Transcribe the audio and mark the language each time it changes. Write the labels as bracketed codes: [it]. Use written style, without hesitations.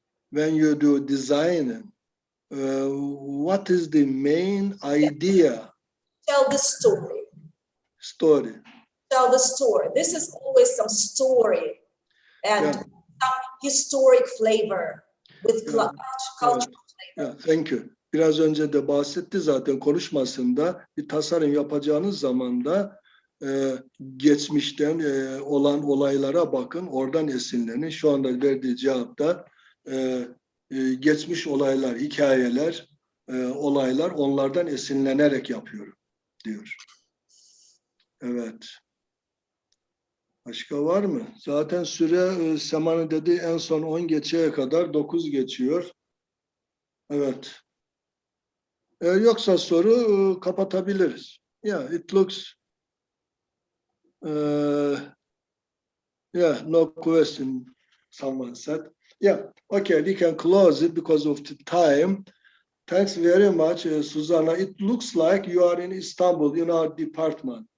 [en] When you do design, what is the main idea? Tell the story. Story. Tell the story. This is always some story and some historic flavor with cultural flavor. Yeah, thank you. [tr] Biraz önce de bahsetti zaten konuşmasında, bir tasarım yapacağınız zaman da geçmişten olan olaylara bakın, oradan esinlenin. Şu anda verdiği cevapta geçmiş olaylar, hikayeler, olaylar, onlardan esinlenerek yapıyorum diyor. Evet. Başka var mı? Zaten süre Sema'nın dediği en son 10 geçeye kadar 9 geçiyor. Evet. Yoksa soru kapatabiliriz. [en] Yeah, it looks yeah, no question, someone said. Yeah, okay, we can close it because of the time. Thanks very much, Susanna. It looks like you are in Istanbul, in our department.